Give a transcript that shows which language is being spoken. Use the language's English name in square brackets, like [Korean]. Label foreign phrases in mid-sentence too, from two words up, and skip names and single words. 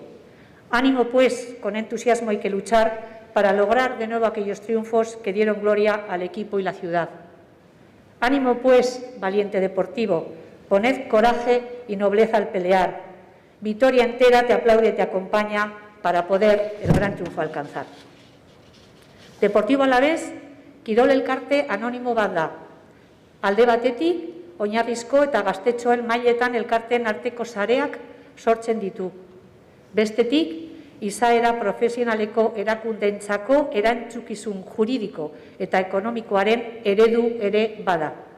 [Spanish] Ánimo pues, con entusiasmo hay que luchar para lograr de nuevo aquellos triunfos que dieron gloria al equipo y la ciudad. Ánimo pues, valiente deportivo. Poned coraje y nobleza al pelear. Vitoria entera te aplaude y te acompaña para poder el gran triunfo alcanzar. [Basque] Deportivo Alavés, kirol elkarte anonimo bat da. Alde batetik, oinarrizko eta gaztetxoen mailetan elkarteen arteko sareak sortzen ditu. Bestetik, izaera profesionaleko erakundeentzako erantzukizun juridiko eta ekonomikoaren eredu ere bada.